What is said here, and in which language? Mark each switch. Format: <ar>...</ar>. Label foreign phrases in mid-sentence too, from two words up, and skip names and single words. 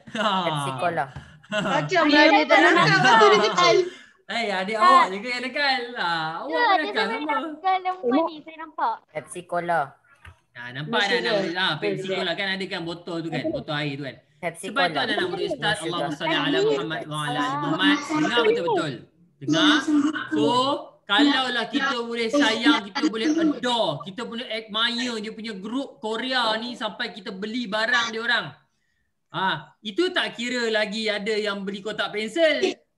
<ms>Pepsi Cola. Macam dia tak nakal waktu dia kecil. Adik awak juga yang nakal. Awak pun nakal sama. Lembu ni saya nampak. Pepsi Cola. Nampak anak-anak Pepsi Cola kan ada kan botol tu kan, botol air tu kan. Pepsi Sebab tu Cola. anak-anak murid Ustaz,</ms> <ar>Allahumma salli ala Muhammad wa ala ali Muhammad.</ar> <ms>Dengar betul-betul. Dengar. So, kalaulah kita boleh sayang, kita boleh adore, kita boleh admire dia punya grup Korea ni sampai kita beli barang dia orang. Itu tak kira lagi ada yang beli kotak pensel.</ms>